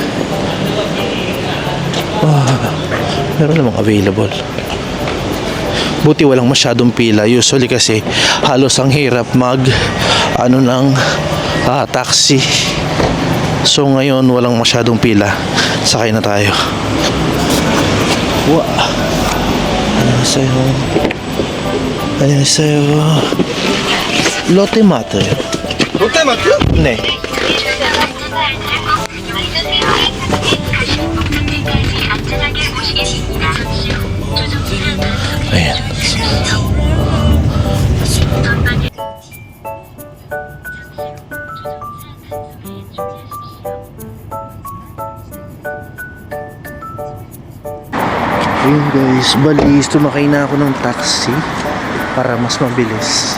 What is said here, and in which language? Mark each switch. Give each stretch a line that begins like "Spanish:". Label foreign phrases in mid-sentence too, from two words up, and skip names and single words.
Filipino: Meron namang available. Buti walang masyadong pila. Usually kasi halos ang hirap mag ng taxi. So ngayon walang masyadong pila. Sakay na tayo.
Korean: 안녕하세요. 안녕하세요. 롯데마트. 롯데마트? 네.
Filipino: Ayan. Ayun guys, bali sumakay na ako ng taxi para mas mabilis.